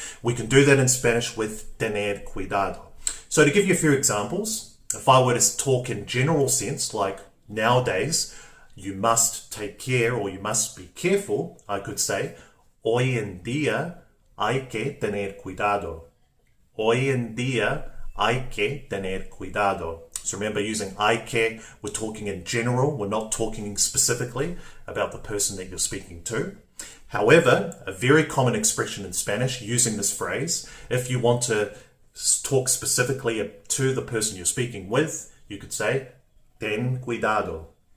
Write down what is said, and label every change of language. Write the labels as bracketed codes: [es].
[en] We can do that in Spanish with tener cuidado. So to give you a few examples, if I were to talk in general sense, like nowadays, you must take care or you must be careful, I could say, hoy en día hay que tener cuidado. [es] Hoy en día hay que tener cuidado. [en] So remember, using hay que, we're talking in general, we're not talking specifically about the person that you're speaking to. However, a very common expression in Spanish using this phrase, if you want to talk specifically to the person you're speaking with, you could say, ten cuidado.